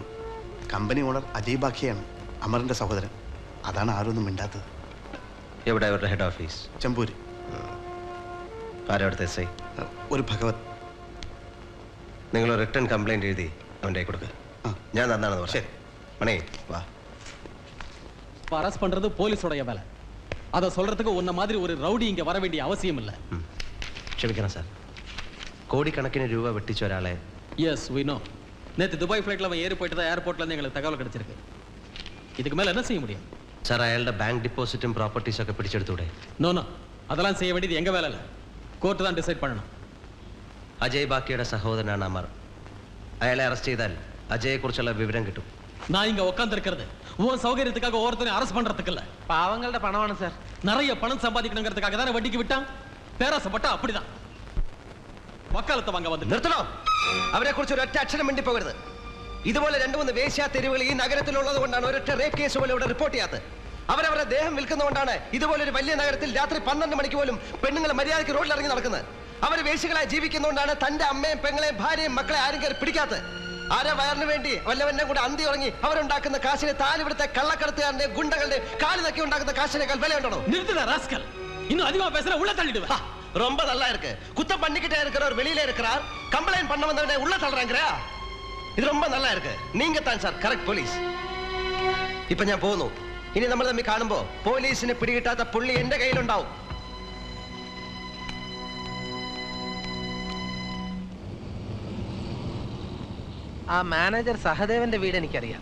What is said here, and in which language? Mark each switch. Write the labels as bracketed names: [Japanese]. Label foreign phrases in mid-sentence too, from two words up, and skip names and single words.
[English] company owner [Malayalam] അജയ് ബാഖിയാണ്, അമറിന്റെ സഹോദരൻ. അതാണ് ആരൊന്നും മിണ്ടാത്തത്. എവിടെ അവരുടെ [English] head office? [Malayalam] ചെമ്പൂര്. ആരവിടുത്തെ എസ് ഐ? ഒരു ഭഗവത്. നിങ്ങൾ [English] written complaint [Malayalam] എഴുതി അവൻ്റെ കൊടുക്കുക. ഞാൻ തന്നാണെന്ന് പറഞ്ഞു. [Tamil] மணி வா. அரெஸ்ட் பண்றது போலீஸோட வேலை. அதை சொல்றதுக்கு உன்ன மாதிரி ஒரு ரவுடி இங்க வர வேண்டிய அவசியம் இல்ல. [Malayalam] ക്ഷമിക്കണം സാർ. கோடிக்கணக்கிന് രൂപ വെട്ടിച്ച ഒരാളെ. [English] எஸ் we know. [Tamil] நேத்து துபாய் ஃளைட்ல அவன் ஏறி போயிட்டதா ஏர்போர்ட்ல இருந்து எங்களுக்கு தகவல் கிடைச்சிருக்கு. இதுக்கு மேல என்ன செய்ய முடியும்? [Malayalam] സാർ അയാളുടെ [English] bank deposit [Malayalam] പ്രോപ്പർട്ടീസും ഒക്കെ പിടിച്ചെടുത്തൂടെ? [English] no no, [Tamil] அதெல்லாம் செய்ய வேண்டியது எங்க வேலை இல்ல. கோர்ட் தான் டிசைட் பண்ணணும். [Malayalam] അജയ് ബാക്കിയുടെ സഹോദരനാണ് അമർ. അയാളെ അറസ്റ്റ് ചെയ്താൽ അജയെ കുറിച്ചുള്ള വിവരം കിട്ടും. [Tamil] நான் இங்க உட்கார்ந்து இருக்கிறது உன் சௌகரியத்துக்காக ஒருத்தனை அரெஸ்ட் பண்றதுக்கு இல்ல. [Malayalam] പാവങ്ങളുടെ പണമാണ് സാർ. [Tamil] நிறைய பணம் சம்பாதிக்கணுங்கிறதுக்காக தானே வட்டிக்கு விட்டான். பேராசப்பட்டா அப்படிதான். [Malayalam] വക്കാലത്ത് വാങ്ങ വന്നിട്ട് നിർത്തണോ? അവരെ കുറിച്ച് ഒരൊറ്റ അക്ഷരം മിണ്ടി പോകരുത്. ഇതുപോലെ 2-3 വേശ്യാ തെരുവുകൾ ഈ നഗരത്തിലുള്ളത് കൊണ്ടാണ് ഒരൊറ്റ [English] rape case [Malayalam] പോലും ഇവിടെ റിപ്പോർട്ട് ചെയ്യാത്തത്. അവരവരുടെ ദേഹം വിൽക്കുന്നതുകൊണ്ടാണ് ഇതുപോലൊരു വലിയ നഗരത്തിൽ രാത്രി 12 മണിക്ക് പോലും പെണ്ണുങ്ങൾ മര്യാദയ്ക്ക് റോഡിൽ ഇറങ്ങി നടക്കുന്നത്. അവർ വേശ്യകളായി ജീവിക്കുന്നതുകൊണ്ടാണ് തന്റെ അമ്മയും പെങ്ങളെയും ഭാര്യയും മക്കളെ ആരും കയറി പിടിക്കാത്തത്. ആരെ വയറിന് വേണ്ടി വല്ലവന്നെ കൂടെ അന്തി ഉറങ്ങി അവരുണ്ടാക്കുന്ന കാശിനെ താൻ ഇവിടുത്തെ കള്ളക്കടത്തുകാരന്റെ ഗുണ്ടകളുടെ കാല് നക്കി ഉണ്ടാക്കുന്ന കാശിനേക്കാൾ വിലയുണ്ടോ? [Tamil] நிறுத்துடா ராஸ்கல். இன்னும் அதிகமா பேசுற உள்ள தள்ளிடுவேன். ரொம்ப நல்லா இருக்கு. குத்தம் பண்ணிக்கிட்டே இருக்கிறவர் வெளியில இருக்கிறார், கம்ப்ளைண்ட் பண்ண வந்தவனே உள்ள தள்ளுறாங்கற. இது ரொம்ப நல்லா இருக்கு. நீங்க தான் சார் [English] correct police. [Malayalam] ഇപ്പോ ഞാൻ പോകുന്നു. ഇനി നമ്മൾ തമ്മിൽ കാണുമ്പോൾ പോലീസിനെ പിടികിട്ടാത്ത പുള്ളി എന്റെ കയ്യിലുണ്ടാവും. ആ മാനേജർ സഹദേവന്റെ വീട് എനിക്കറിയാം.